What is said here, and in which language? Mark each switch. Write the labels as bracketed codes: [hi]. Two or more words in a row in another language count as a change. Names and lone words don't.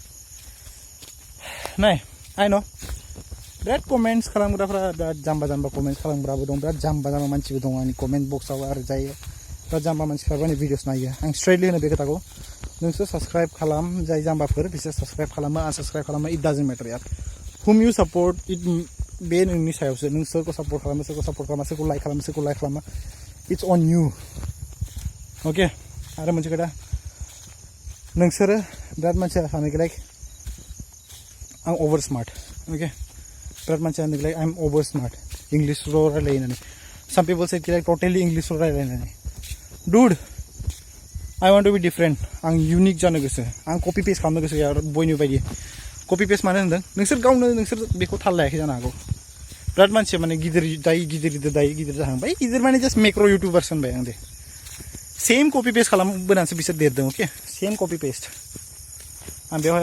[brx] नाय [en] I know [brx] बिराद कमेन्ट्स खालामग्राफ्रा बिराद जाम्बा कमेन्ट्स खालामग्राबो दं बिराद जाम्बा मानसिबो दं आंनि कमेन्ट बक्सआव आरो जायो बिराद जाम्बा मानसिफ्राबो आंनि भिडिअस नायो आं स्ट्रेटलि होनो बे खोथाखौ नोंसोर साबस्क्राइब खालाम जाय जाम्बाफोर बिसोर साबस्क्राइब खालामो आनसाबस्क्राइब खालामो [en] it doesn't matter yaar whom you support it [brx] बे नोंनि सायावसो नों सोरखौ सापर्ट खालामो सोरखौ लाइक खालामा [en] it's on you [brx] ओके आरो मोनसे खोथा नोंसोरो बिराद मानसिया सानो लाइक आं [en] over smart [brx] ओके बिराद मानसिया होनो लाइक [en] I am over smart [brx] इंग्लिशल' रायलायो होननानै [en] some people said like totally [brx] इंग्लिशल' रायलायनानै डुड [en] I want to be different [brx] आं यूनिक जानो गोसो आं [en] copy paste [brx] खालामनो गोसो गैया बयनि बायदि [en] copy paste [brx] मानो होनदों नोंसोर गावनो नोंसोर बेखौ थाल लायाखै जानो हागौ बिराद मानसिया माने गिदिर जाहांबाय गिदिर माने [en] just make YouTubers [brx] होनबाय आं [en] the same copy paste [brx] खालामबोनानैसो बिसोर देरदों [en] okay same copy paste [brx] आं बेवहाय